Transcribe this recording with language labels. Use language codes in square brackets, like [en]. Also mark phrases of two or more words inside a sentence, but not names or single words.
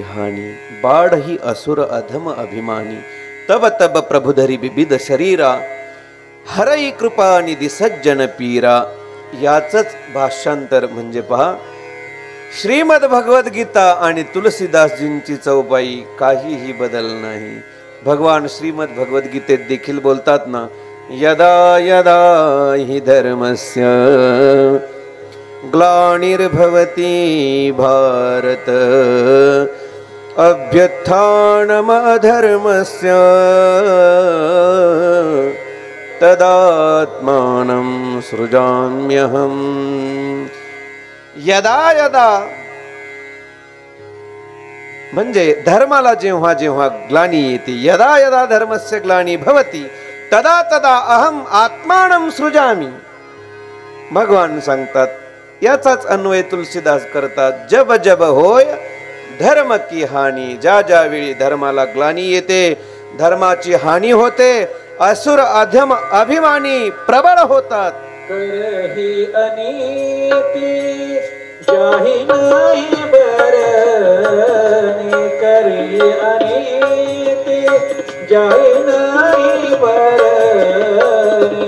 [awa] हानि, बाढ़ ही असुर अधम अभिमानी, तब तब प्रभुधरी विविध शरीरा, हरई कृपा निधी सज्जन पीरा. [mr] याचंच भाषांतर म्हणजे पहा, श्रीमद भगवद्गीता आणि तुलसीदासजींची चौपाई काहीही बदल नाही. भगवान श्रीमद भगवद्गीतेत देखील बोलतात ना, [sa] यदा यदा हि धर्मस्य ग्लानिर्भवति भारत, अभ्युत्थानमधर्मस्य तदात्मानं सृजाम्यहम्. यदा यदा [mr] म्हणजे धर्माला जेव्हा जेव्हा ग्लानी येते, [sa] यदा यदा धर्मस्य ग्लानी भवति तदा तदा अहम आत्मानं सृजामि. [mr] भगवान सांगतात, याचाच अन्वय तुलसीदास करतात, [awa] जब जब होय धर्म की हानी, [mr] ज्या ज्या वेळी धर्माला ग्लानी येते, धर्माची हानी होते, [awa] असुर अधम अभिमानी [mr] प्रबळ होतात. [awa] करही अनीति जाहि नाही बरनी, करही अनीति जाहि नाही बरनी,